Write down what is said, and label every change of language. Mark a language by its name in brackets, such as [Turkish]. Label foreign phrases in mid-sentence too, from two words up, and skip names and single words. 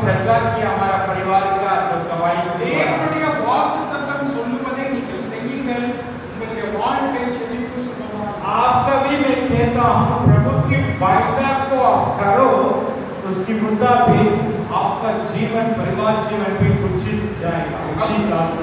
[Hindi] जैसा कि हमारा परिवार का जो गवाही हुआ, [Tamil] தேவனுடைய வாக்குத்தத்தம் சொல்லுவதை நீங்கள் செய்யுங்கள், உங்களுடைய வாழ்க்கை செழிப்பு சுகமாகும். [Hindi] आपका भी मैं कहता हूँ प्रभु की वायदा को आप करो, उसके मुताबिक आपका जीवन परिवार जीवन भी उचित जाएगा, उचित रास्ता।